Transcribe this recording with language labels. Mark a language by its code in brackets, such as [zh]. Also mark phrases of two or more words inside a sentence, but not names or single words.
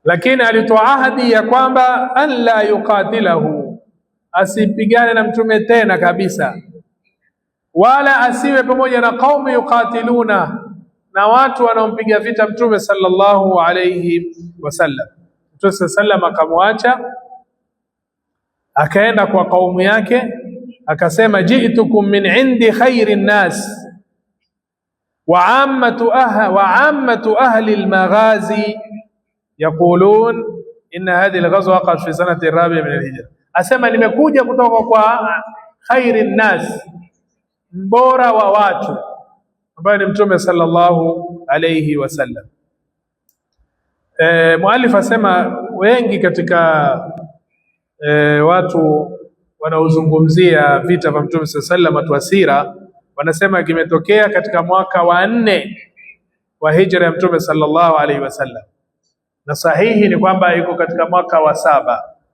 [sw] lakini alitoa ahadi ya kwamba [ar] أن لا يقاتله, [sw] asipigane na mtume tena kabisa, wala asiwe pamoja na [ar] قوم يقاتلون, [sw] na watu wanaompiga vita mtume [ar] صلى الله عليه وسلم. [sw] Mtume sallam akamwacha, akaenda kwa kaumu yake, akasema [ar] جئتكم من عند خير الناس وعامة أهل المغازي يقولون إن هذه الغزوة وقعت في سنة أربع من الهجرة. [sw] Asema nimekuja kutoka kwa [ar] خير الناس, [sw] mbora wa watu, ambaye ni mtume [ar] صلى الله عليه وسلم. [sw] Muallif asema wengi katika watu wanaozungumzia vita vya mtume [ar] صلى الله عليه وسلم, [sw] watu wa sira, wanasema kimetokea katika mwaka wa 4 wa hijra ya mtume [ar] صلى الله عليه وسلم, [sw] na sahihi ni kwamba iko katika mwaka wa 7.